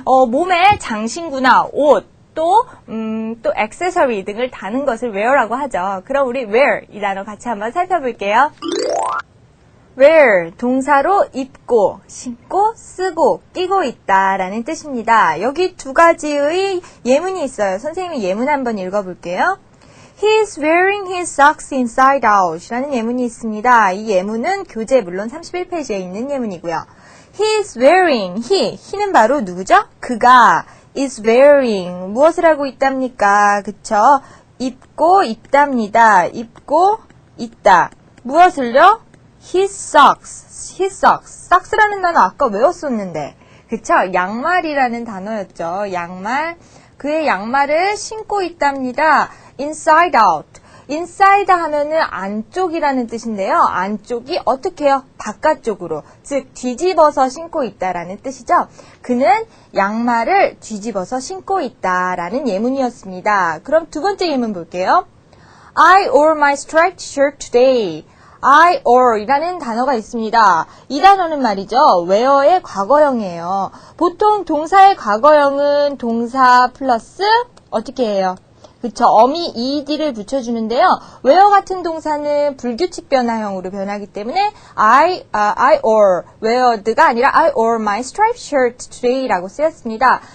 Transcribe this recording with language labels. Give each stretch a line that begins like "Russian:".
Korean: 몸에 장신구나, 옷, 또 액세서리 등을 다는 것을 wear라고 하죠. 그럼 우리 wear 이 단어 같이 한번 살펴볼게요. wear, 동사로 입고, 신고, 쓰고, 끼고 있다라는 뜻입니다. 여기 두 가지의 예문이 있어요. 선생님이 예문 한번 읽어볼게요.
English: He's wearing his socks inside out
Korean: 라는 예문이 있습니다. 이 예문은 교재 물론 31페이지에 있는 예문이고요. He's wearing, he는 바로 누구죠? 그가 is wearing, 무엇을 하고 있답니까? 그쵸? 입고 있답니다. 입고 있다. 무엇을요?
English: His socks.
Korean: socks라는 단어 아까 외웠었는데. 그쵸? 양말이라는 단어였죠. 양말. 그의 양말을 신고 있답니다.
English: inside out.
Korean: inside 하면은 안쪽이라는 뜻인데요. 안쪽이 어떻게 해요? 바깥쪽으로. 즉, 뒤집어서 신고 있다라는 뜻이죠. 그는 양말을 뒤집어서 신고 있다라는 예문이었습니다. 그럼 두 번째 예문 볼게요.
English: I wore my striped shirt today.
Korean: I or 이라는 단어가 있습니다. 이 단어는 말이죠. wear의 과거형이에요. 보통 동사의 과거형은 동사 플러스 어떻게 해요? 그쵸. 어미 ed를 붙여주는데요. wear 같은 동사는 불규칙 변화형으로 변하기 때문에 I or weared가 아니라
English: I wore my striped shirt today
Korean: 라고 쓰였습니다.